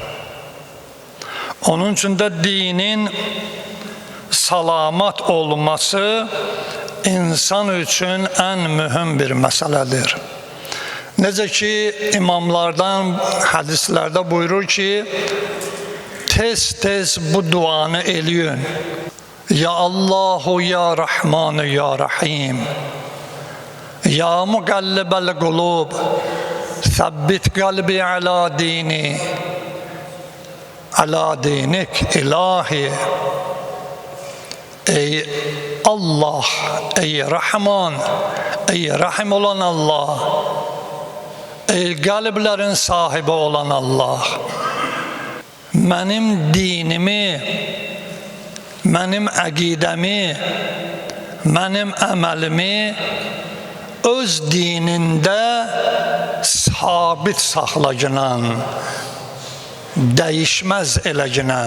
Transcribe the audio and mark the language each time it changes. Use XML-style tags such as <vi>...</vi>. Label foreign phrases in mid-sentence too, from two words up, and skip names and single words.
<az>Onun üçün də dinin salamat olması insan üçün ən mühüm bir məsələdir. Necə ki, imamlardan hədislərdə buyurur ki, tez-tez bu duanı eləyin.</az> <ar>يا الله يا رحمن يا رحيم. يا مقلب القلوب ثبت قلبي على ديني. على دينك إلهي.</ar> <az>Ey Allah, ey Rahman, ey Rahim olan Allah, ey qəlblərin sahibi olan Allah, mənim dinimi, mənim əqidəmi, mənim əməlimi öz dinində sabit saxlaginan, dəyişməz eləginan.</az>